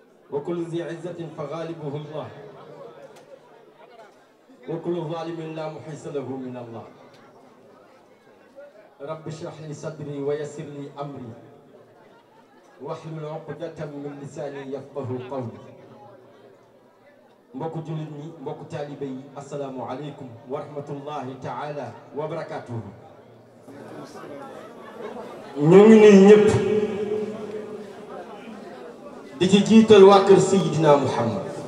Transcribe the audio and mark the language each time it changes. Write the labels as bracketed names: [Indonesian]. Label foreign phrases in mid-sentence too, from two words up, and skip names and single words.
[Arabic] وكل ذي عزة فغالبه الله وكل ظالم لا محيص له من الله رب اشرح لي صدري ويسر لي أمري واحلل عقدة من لساني يفقه قولي [Wolof] mbokku jullit ñi mbokku taalibe yi [Arabic] السلام عليكم ورحمة الله تعالى وبركاته [Wolof] ñu ngi nuyu ñëpp di ci jiital waa kër Seydina Muhammad